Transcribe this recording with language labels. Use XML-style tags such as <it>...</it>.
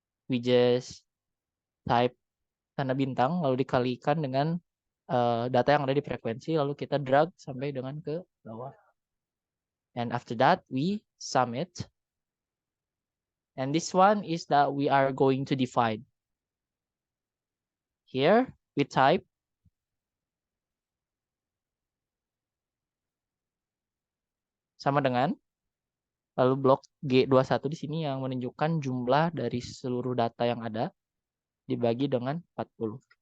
<en>We just type</en> <id>tanda bintang, lalu dikalikan dengan data yang ada di frekuensi, lalu kita drag sampai dengan ke bawah.</id> <en>And after that, we sum it. And this one is that we are going to divide. Here, we type</en> <id>sama dengan, lalu blok G21 di sini yang menunjukkan jumlah dari seluruh data yang ada dibagi dengan 40.</id>